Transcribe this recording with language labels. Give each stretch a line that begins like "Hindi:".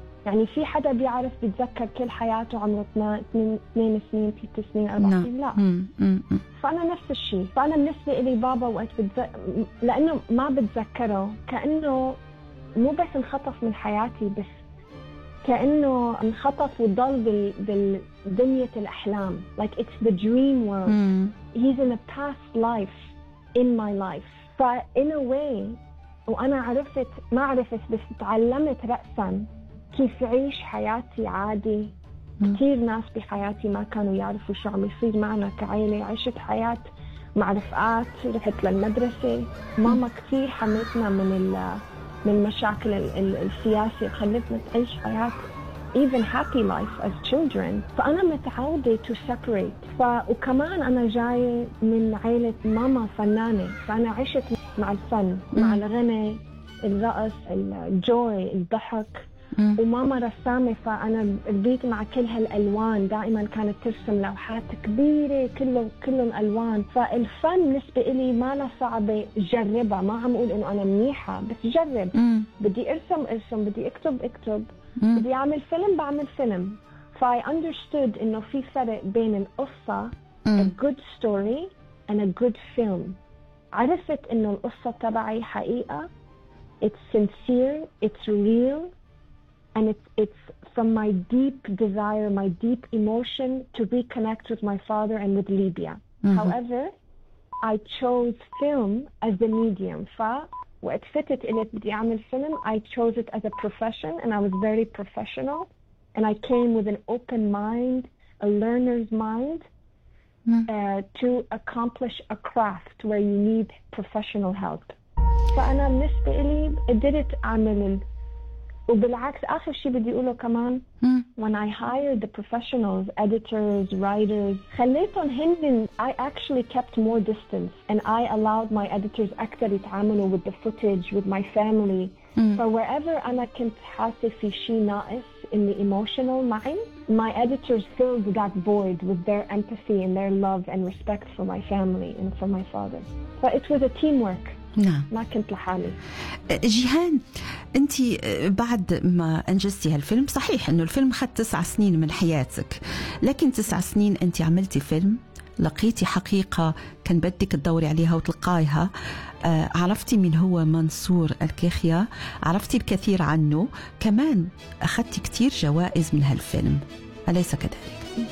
Arabic: يعني في حدا بيعرف بيتذكر كل حياته عمره 2 سنين 3 سنين 4 سنين؟ لا. فأنا نفس الشيء. فأنا بالنسبة لي بابا وقت لأنه ما بتذكره، كأنه مو بس انخطف من حياتي، بس كأنه انخطف وضل بالدنيا الأحلام.
English: Like it's the dream world. He's in a past life in my life.
Arabic: ف
English: in a way
Arabic: وأنا عرفت، ما عرفت بس تعلمت رأساً كيف عيش حياتي عادي. كتير ناس بحياتي ما كانوا يعرفوا شو عم يصير معنا كعيلة. عشت حياة مع رفقات، رحت للمدرسة، ماما كتير حمتنا من مشاكل السياسية، خلتنا تعيش حياة
English: even happy life as children.
Arabic: فأنا متعودة
English: to separate.
Arabic: وكمان أنا جاية من عيلة ماما فنانة، فأنا عشت مع الفن، مع الغنى، الرقص، الجوي، الضحك. وماما رسامة، فأنا ربيت مع كل هالألوان، دائما كانت ترسم لوحات كبيرة كلهم ألوان. فالفن بالنسبة لي ما أنا صعبة، جربها، ما عم أقول إنه أنا منيحة، بس جرب. بدي أرسم أرسم، بدي أكتب أكتب، بدي أعمل فيلم بعمل فيلم.
English: فI understood
Arabic: إنه في فرق بين القصة
English: a good story and a good film.
Arabic: عرفت إنه القصة تبعي حقيقة،
English: it's sincere, it's real. And it's from my deep desire, my deep emotion to reconnect with my father and with Libya. However, I chose film as the medium.
Arabic: فوقت فتت إلي بدي أعمل فيلم,
English: I chose it as a profession and I was very professional. And I came with an open mind, a learner's mind, to accomplish a craft where you need professional help.
Arabic: فأنا بالنسبة إلي قدرت أعمل وبالعكس آخر شيء بدي أقوله كمان
English: when I hired the professionals, editors, writers,
Arabic: خليتهم هندن.
English: I actually kept more distance and I allowed my editors
Arabic: أكثر يتعاملوا
English: with the footage, with my family. So wherever
Arabic: أنا كنت حاسة في شيء ناقص
English: in the emotional mind, my editors filled that void with their empathy and their love and respect for my family and for my father. But it was a teamwork.
Arabic: نعم. ما كنت لحالي. جيهان، أنت بعد ما أنجزتي هالفيلم، صحيح أنه الفيلم خد 9 سنين من حياتك، لكن 9 سنين أنت عملتي فيلم، لقيتي حقيقة كان بدك تدوري عليها وتلقايها، عرفتي من هو منصور الكيخيا، عرفتي الكثير عنه، كمان أخذتي كتير جوائز من هالفيلم، أليس كذلك؟